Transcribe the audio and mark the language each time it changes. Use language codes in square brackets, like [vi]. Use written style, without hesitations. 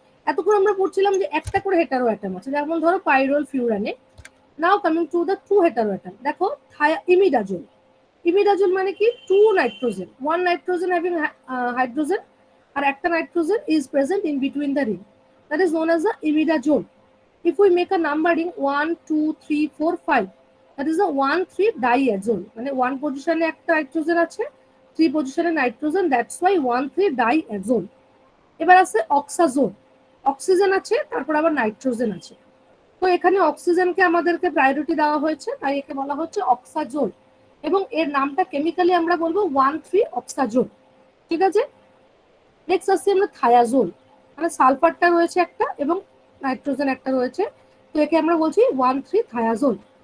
[bn] এতক্ষণ আমরা পড়ছিলাম যে একটা করে হেটারো অ্যাটম আছে, যেমন ধরো pyrrole, ফিউরানে। [en] Now coming to the 2 hetero atom, দেখো imidazole. [bn] ইমিডাজোল মানে কি, [en] 2 nitrogen, 1 nitrogen having hydrogen, [bn] আর একটা [en] Nitrogen is present in between the ring, that is known as the imidazole. If we make a numbering 1 2 3 4 5, that is the 1,3 diazole, [bn] মানে 1 পজিশনে একটা nitrogen আছে, 3 পজিশনে nitrogen, [en] That's why 1,3 diazole. [bn] এবার আছে অক্সাজোল, oxygen আছে তারপর আবার নাইট্রোজেন আছে। তো এখানে অক্সিজেনকে আমাদেরকে প্রায়োরিটি দেওয়া হয়েছে, তাই একে বলা হচ্ছে অক্সাজোল, এবং এর নামটা কেমিক্যালি আমরা বলবো 1,3 অক্সাজোল। ঠিক আছে। নেক্সট আসছি আমরা থায়াজোল, মানে সালফারটা রয়েছে একটা এবং নাইট্রোজেন একটা রয়েছে, তো একে আমরা বলছি 1,3-থায়াজোল।